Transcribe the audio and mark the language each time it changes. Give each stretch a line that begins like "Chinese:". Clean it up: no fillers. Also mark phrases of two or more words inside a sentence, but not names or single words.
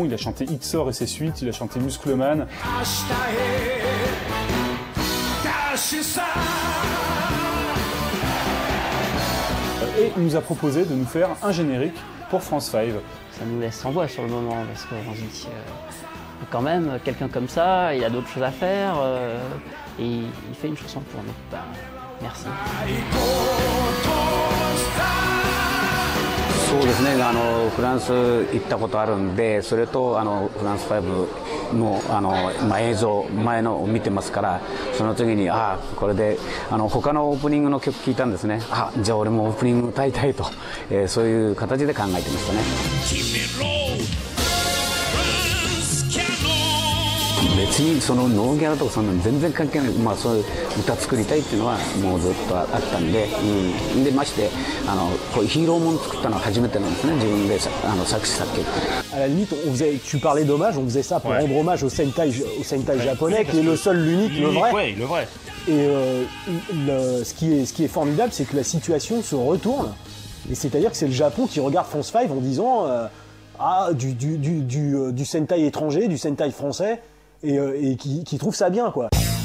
French: Il a chanté Hitsor et ses suites, il a chanté Muscleman. Et il nous a proposé de nous faire un générique pour France 5. Ça nous laisse sans voix sur le moment, parce qu'on se dit quand même, quelqu'un comme ça, il a d'autres choses à faire, et il fait une chanson pour nous. Ben, merci.
Japanese: そうですね、フランス行ったことあるんで、それとフランス5の映像前のを見てますから、その次にこれで他のオープニングの曲聴いたんですね。じゃあ俺もオープニング歌いたいと、そういう形で考えてましたね。別にそのノーギャラとかそんなの全然関係ない、まあ、そういう歌作りたいっていうのはもうずっとあったんで、でましてこういうヒーローもの作ったのは初めてなんですね、自分で作詞作曲。
French: À la limite, tu parlais d'hommage, on faisait ça pour rendre hommage au Sentai japonais, qui est le seul, l'unique, le vrai. Ouais, le vrai. Et ce qui est formidable, c'est que la situation se retourne. Et c'est-à-dire que c'est le Japon qui regarde France 5 en disant du Sentai étranger, du Sentai français, et qui trouve ça bien, quoi.